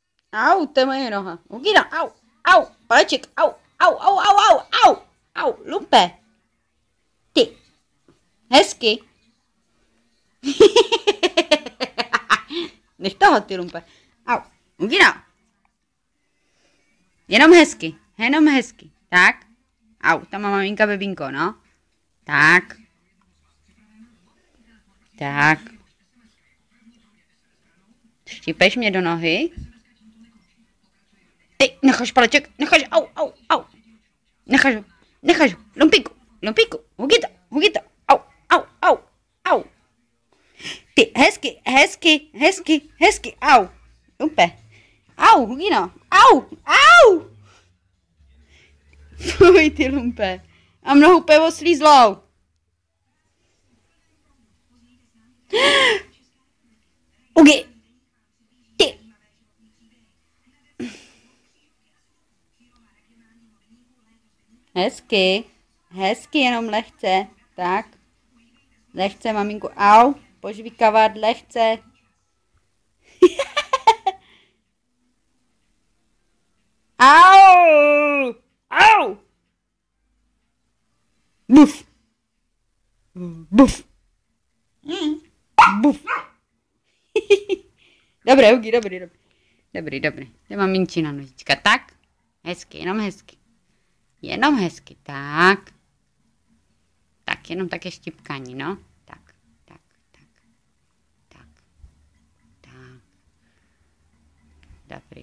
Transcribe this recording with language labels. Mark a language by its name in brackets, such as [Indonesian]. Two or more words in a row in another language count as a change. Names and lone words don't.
[Czech] Au, to je moje noha. Hugina, au, au, paleček, au, au, au, au, au, au, au, lumpe. Ty, hezky. Nech toho, ty lumpe. Au, Hugina. Jenom hezky, jenom hezky. Tak. Au, tam má maminka bebinko, no. Tak. Tak. Štípeš mě do nohy? Ty, necháš paleček, necháš, au, au, au. Necháš, lumpíku, Hugita, au, au, au, au. Ty, hezky, au. Lumpe. Au, Hugino, au, au. Fuj, ty lumpe. A mnou úplně oslízlou. Hugi. Ty. Hezky, jenom lehce. Tak. Lehce, maminku, au. Požvíkavat, lehce. Au. Au. Buf. Buf. Buf. Dobré, Hugi, dobrý. To je maminčina nožička, tak. Hezky, jenom hezky. Jenom hezky, tak. Tak, jenom také štípkání, no. Tak. Dobrý.